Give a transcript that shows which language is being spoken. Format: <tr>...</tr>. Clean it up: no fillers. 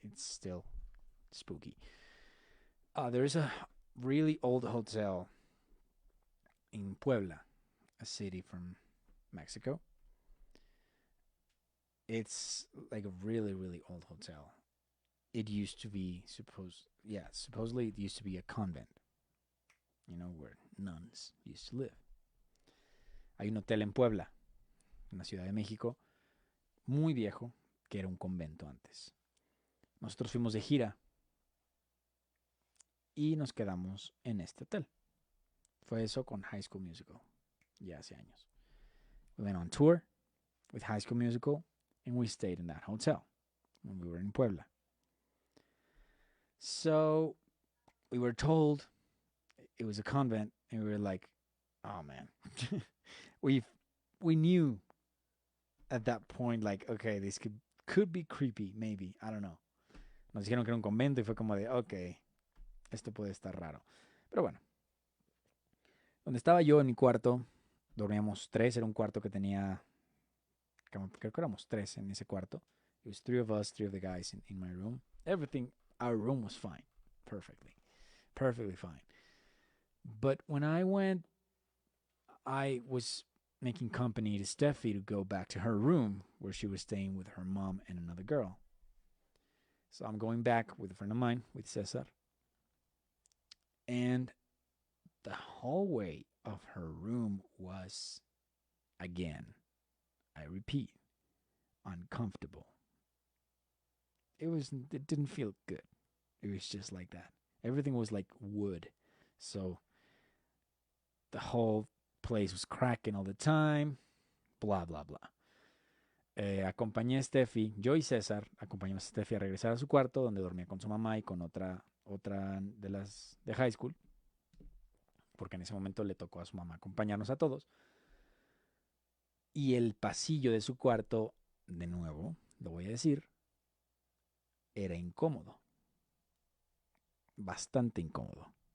<en>It's still spooky. There's a really old hotel in Puebla, a city from Mexico. It's like a really, really old hotel. It used to be supposedly it used to be a convent, where nuns used to live.</en> <es>Hay un hotel en Puebla, en la Ciudad de México, muy viejo, que era un convento antes. Nosotros fuimos de gira y nos quedamos en este hotel. Fue eso con High School Musical, ya hace años.</es> <en>We went on tour with High School Musical and we stayed in that hotel when we were in Puebla. So we were told it was a convent, and we were like, "Oh man," we we knew at that point, like, okay, this could be creepy, maybe, I don't know.</en> <es>Nos dijeron que era un convento y fue como de, okay, esto puede estar raro. Pero bueno, donde estaba yo en mi cuarto, dormíamos tres, era un cuarto que tenía, creo que éramos tres en ese cuarto.</es> <en>It was three of us, three of the guys in my room. Everything, our room was fine, perfectly fine. But when I went, I was making company to Steffi to go back to her room where she was staying with her mom and another girl. So I'm going back with a friend of mine, with Cesar. And the hallway of her room was, again, I repeat, uncomfortable. It didn't feel good. It was just like that. Everything was like wood. So the whole place was cracking all the time. Blah, blah, blah.</en> <es>Acompañé a Steffi, yo y César acompañamos a Steffi a regresar a su cuarto donde dormía con su mamá y con otra de las de high school, porque en ese momento le tocó a su mamá acompañarnos a todos. Y el pasillo de su cuarto, de nuevo, lo voy a decir, era incómodo, bastante incómodo.</es>